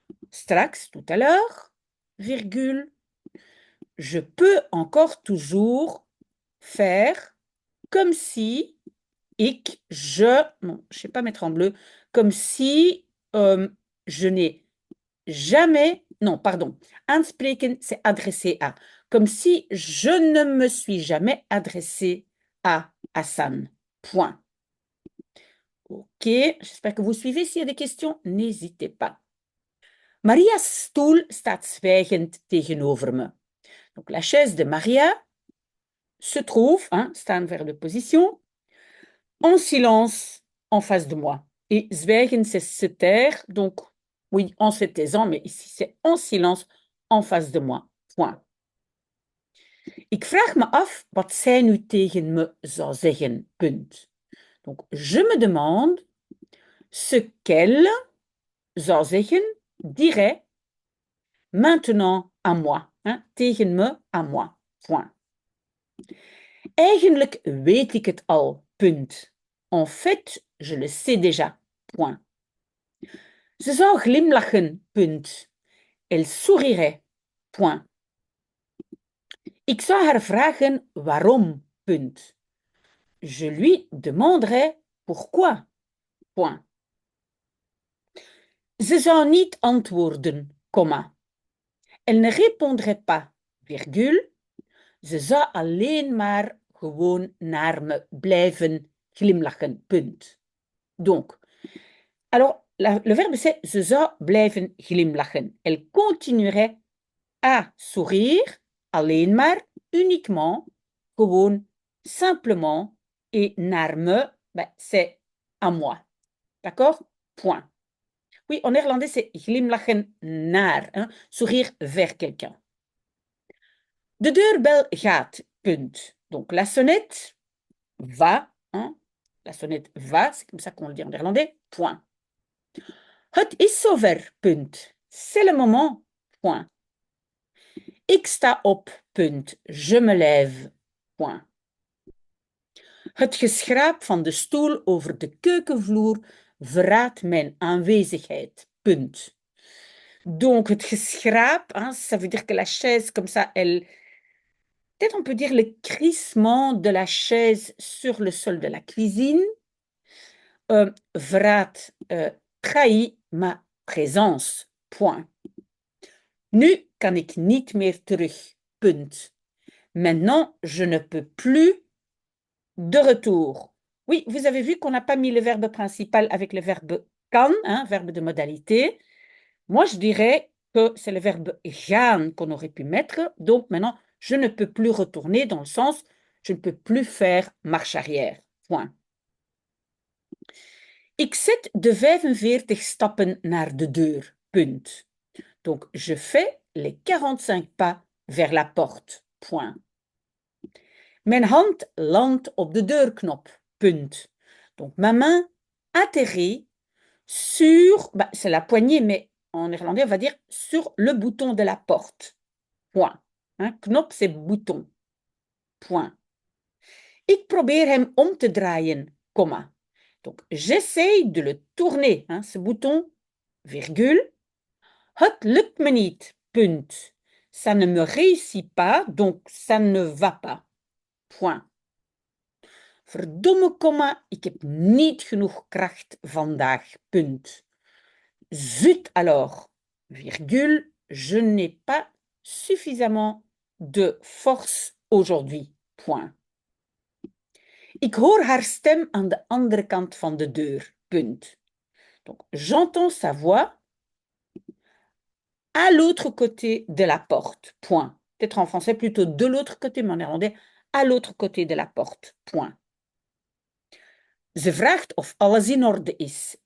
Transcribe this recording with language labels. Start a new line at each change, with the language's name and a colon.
French: straks, tout à l'heure, virgule, je peux encore toujours faire comme si non, je ne sais pas mettre en bleu, comme si je n'ai jamais, non, pardon, aanspreken, c'est adresser à, comme si je ne me suis jamais adressé à Hassan. Point. Ok, j'espère que vous suivez. S'il y a des questions, n'hésitez pas.
Dutch: Maria's stoel staat zwijgend tegenover me.
French: Donc, la chaise de Maria se trouve, hein, staan vers de position, en silence en face de moi. Et zwijgen, c'est se taire. Donc, oui, en se taisant, mais ici, c'est en silence en face de moi. Point.
Dutch: Ik vraag me af wat zij nu tegen me zou zeggen. Punt.
French: Donc, je me demande ce qu'elle
Dutch: zou zeggen,
French: dirait, maintenant à moi. Hein,
Dutch: tegen me,
French: à moi. Point.
Dutch: Eigenlijk weet ik het al.
French: Punt. En fait, je le sais déjà. Point.
Dutch: Ze zou glimlachen. Punt.
French: Elle sourirait. Point.
Dutch: Ik zou haar vragen waarom. Punt.
French: Je lui demanderai pourquoi. Point.
Dutch: Ze zou niet antwoorden, comma.
French: Elle ne répondrait pas, virgule.
Dutch: Ze zou alleen maar gewoon naar me blijven glimlachen, punt.
French: Donc, alors, le verbe c'est
Dutch: ze zou blijven glimlachen.
French: Elle continuerait à sourire,
Dutch: alleen maar,
French: uniquement, gewoon, simplement, et
Dutch: naar me,
French: ben, c'est à moi. D'accord? Point. Oui, en néerlandais, c'est
Dutch: glimlachen naar,
French: hein, sourire vers quelqu'un.
Dutch: De deurbel gaat, punt.
French: Donc, la sonnette va, hein, la sonnette va, c'est comme ça qu'on le dit en néerlandais, point.
Dutch: Het is zover, punt.
French: C'est le moment, point.
Dutch: Ik sta op, punt.
French: Je me lève, point.
Dutch: Het geschraap van de stoel over de keukenvloer verraadt mijn aanwezigheid, punt.
French: Donc,
Dutch: het geschraap,
French: hein, ça veut dire que la chaise, comme ça, elle... Peut-être on peut dire le crissement de la chaise sur le sol de la cuisine. Verraadt, trahit ma présence, point.
Dutch: Nu kan ik niet meer terug, punt.
French: Maintenant, je ne peux plus de retour. Oui, vous avez vu qu'on n'a pas mis le verbe principal avec le verbe kan, hein, verbe de modalité. Moi, je dirais que c'est le verbe gaan qu'on aurait pu mettre. Donc maintenant, je ne peux plus retourner dans le sens, je ne peux plus faire marche arrière. Point.
Dutch: Ik zet de 45 stappen naar de deur. Punt.
French: Donc, je fais les 45 pas vers la porte. Point.
Dutch: Mijn hand landt op de deurknop. Punt.
French: Donc, ma main atterrit sur, bah, c'est la poignée, mais en néerlandais, on va dire sur le bouton de la porte. Point. Hein? Knop, c'est bouton. Point.
Dutch: Ik probeer hem om te draaien, comma.
French: Donc, j'essaye de le tourner, hein, ce bouton, virgule. Het lukt me niet, punt. Ça ne me réussit pas, donc ça ne va pas. Point.
Dutch: Verdomme, comma, ik heb niet genoeg kracht vandaag, punt.
French: Zut alors, virgule, je n'ai pas suffisamment de force aujourd'hui, point.
Dutch: Ik hoor haar stem aan de andere kant van de deur. Punt.
French: Donc, j'entends sa voix à l'autre côté de la porte. Point. Peut-être en français plutôt de l'autre côté, mais en néerlandais à l'autre côté de la porte. Point.
Dutch: Ze vraagt of alles in orde is.